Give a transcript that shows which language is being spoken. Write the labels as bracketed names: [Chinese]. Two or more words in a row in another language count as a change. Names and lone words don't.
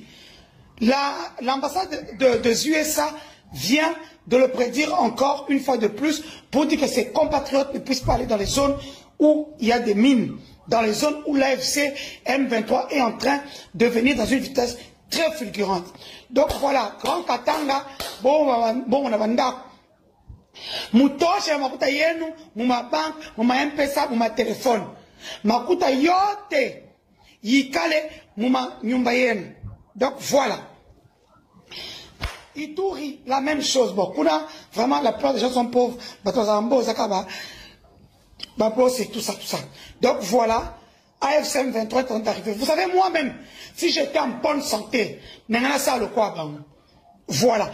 [French] L'ambassade des USA vient de le prédire encore une fois de plus pour dire que ses compatriotes ne puissent pas aller dans les zones où il y a des mines, dans les zones où l'AFC M23 est en train de venir dans une vitesse très fulgurante. Donc voilà, Grand Katanga, bon on a banda. [Swahili] Mutoche makuta yenu, muma bank, muma M-Pesa, muma téléphone. Makuta yote yikale muma nyumba yenu. [French] Donc voilà. Ituri, la même chose. Bon, vraiment, la plupart des gens sont pauvres. C'est tout ça, tout ça. Donc voilà, AFCM 23 est arrivé. Vous savez, moi-même, si j'étais en bonne santé, voilà.